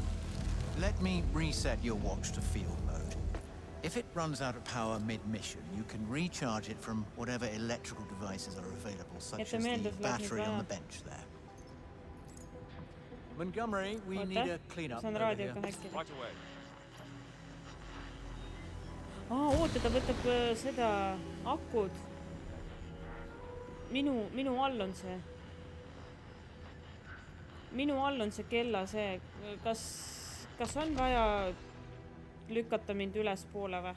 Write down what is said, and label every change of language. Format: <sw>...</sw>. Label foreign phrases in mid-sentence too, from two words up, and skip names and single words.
<en>Let me reset your watch to field mode. If it runs out of power mid-mission, you can recharge it from whatever electrical devices are available, such as the battery on the bench there. Montgomery, we need a clean-up</en> <et>saan</et> <en>over</en> <et>raadioga</et> <en>here.</en> <et>häkkida.</et> <en>Right away.</en> <et>Oota, ta võtab seda akud. Minu all on see. Minu all on see kella see. Kas on vaja lükata mind üles poole või?</et>